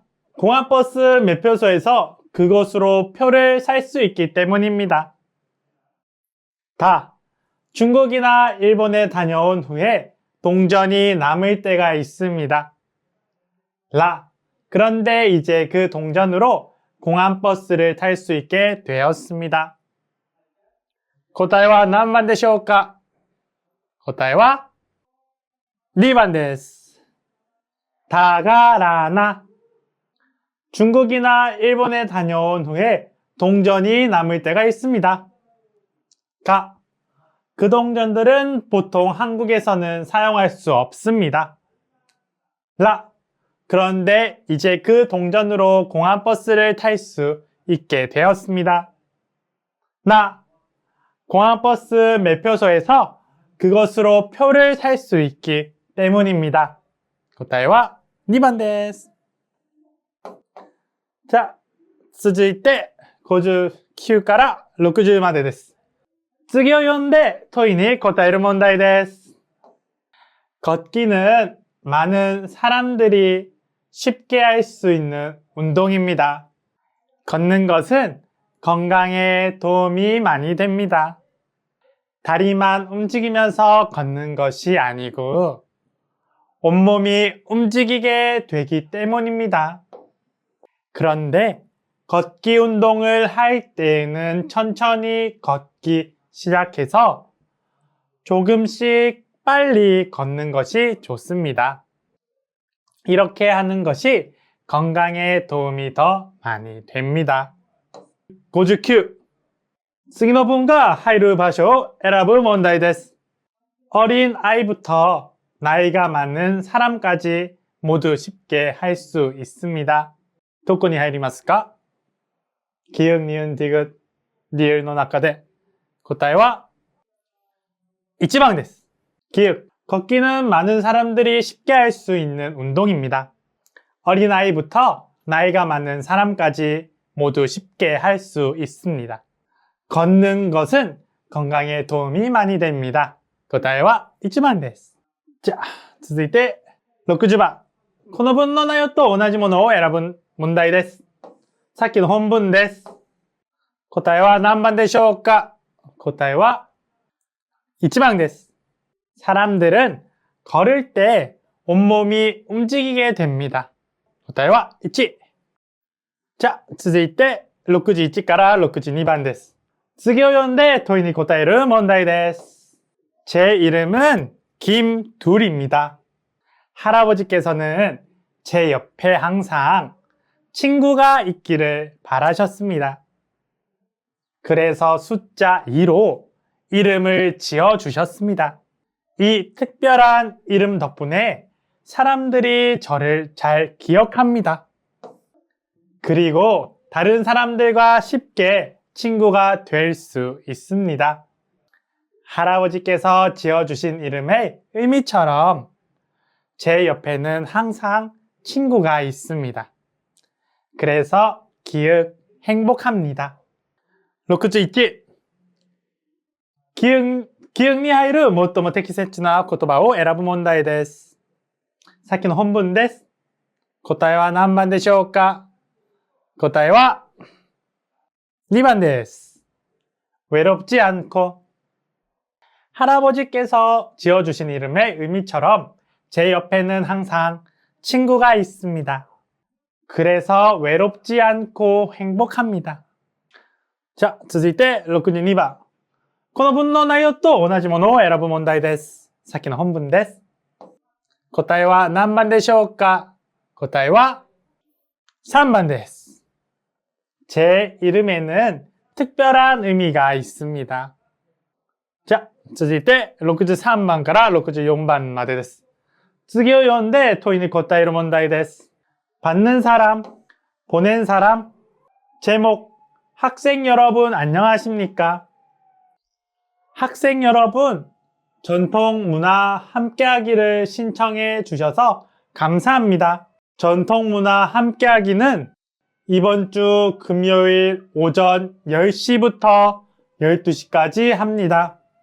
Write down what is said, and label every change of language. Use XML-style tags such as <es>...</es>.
<ko>공항버스 매표소에서 그것으로 표를 살 수 있기 때문입니다. 다. 중국이나 일본에 다녀온 후에 동전이 남을 때가 있습니다. 라. 그런데 이제 그 동전으로 공항버스를 탈 수 있게 되었습니다.</ko> <ja>答えは何番でしょうか？答えは</ja> <ko>2번</ko> <ja>です。</ja> <ko>다가라나. 중국이나 일본에 다녀온 후에 동전이 남을 때가 있습니다. 가. 그 동전들은 보통 한국에서는 사용할 수 없습니다. 라. 그런데 이제 그 동전으로 공항버스를 탈 수 있게 되었습니다. 나. 공항버스 매표소에서 그것으로 표를 살 수 있기 때문입니다.</ko> <ja>答えは</ja> <ko>2번</ko> <ja>です。</ja> <ko>자,</ko> <ja>続いて59から60までです。次を読んで問いに答える問題です。</ja> <ko>걷기는 많은 사람들이 쉽게 할 수 있는 운동입니다. 걷는 것은 건강에 도움이 많이 됩니다. 다리만 움직이면서 걷는 것이 아니고 온몸이 움직이게 되기 때문입니다. 그런데 걷기 운동을 할 때에는 천천히 걷기 시작해서 조금씩 빨리 걷는 것이 좋습니다. 이렇게 하는 것이 건강에 도움이 더 많이 됩니다. 59.</ko> <ja>次の文が入る場所を選ぶ問題です.</ja> <ko>어린 아이부터 나이가 많은 사람까지 모두 쉽게 할 수 있습니다.</ko> <ja>どこに入りますか?</ja> <ko>기역, 니은, 디귿, 리을</ko> <ja>の中で 答えは</ja> <ko>1번</ko> <ja>です.</ja> <ko>기역. 걷기는 많은 사람들이 쉽게 할 수 있는 운동입니다. 어린아이부터 나이가 많은 사람까지 모두 쉽게 할 수 있습니다. 걷는 것은 건강에 도움이 많이 됩니다.</ko> <ja>答えは1番です。じゃあ、続いて60番。この文の内容と同じものを選ぶ問題です。さっきの本文です。答えは何番でしょうか? 答えは</ja> <ko>1번</ko> <ja>です.</ja> <ko>사람들은 걸을 때 온몸이 움직이게 됩니다.</ko> <ja>答えは 1.</ja> <ko>자,</ko> <ja>続いて61から62番です. 次を読んで問いに答える問題です.</ja> <ko>제 이름은 김둘입니다. 할아버지께서는 제 옆에 항상 친구가 있기를 바라셨습니다. 그래서 숫자 2로 이름을 지어주셨습니다. 이 특별한 이름 덕분에 사람들이 저를 잘 기억합니다. 그리고 다른 사람들과 쉽게 친구가 될 수 있습니다. 할아버지께서 지어주신 이름의 의미처럼 제 옆에는 항상 친구가 있습니다. 그래서 기억 행복합니다. 61. 기억</ko> <ja>に入る最も適切な言葉を選ぶ問題です。さっきの本文です。答えは何番でしょうか? 答えは</ja> <ko>2번</ko> <ja>です.</ja> <ko>외롭지 않고. 할아버지께서 지어주신 이름의 의미처럼 제 옆에는 항상 친구가 있습니다. 그래서 외롭지 않고 행복합니다. 자,</ko> <ja>続いて62番. この文の内容と同じものを選ぶ問題です。さっきの本文です。答えは何番でしょうか? 答えは</ja> <ko>3번</ko> <ja>です.</ja> <ko>제 이름에는 특별한 의미가 있습니다. 자,</ko> <ja>続いて63番から64番までです。次を読んで問いに答える問題です。</ja> <ko>받는 사람, 보낸 사람, 제목, 학생 여러분 안녕하십니까? 학생 여러분, 전통문화 함께하기를 신청해 주셔서 감사합니다. 전통문화 함께하기는 이번 주 금요일 오전 10시부터 12시까지 합니다.</ko>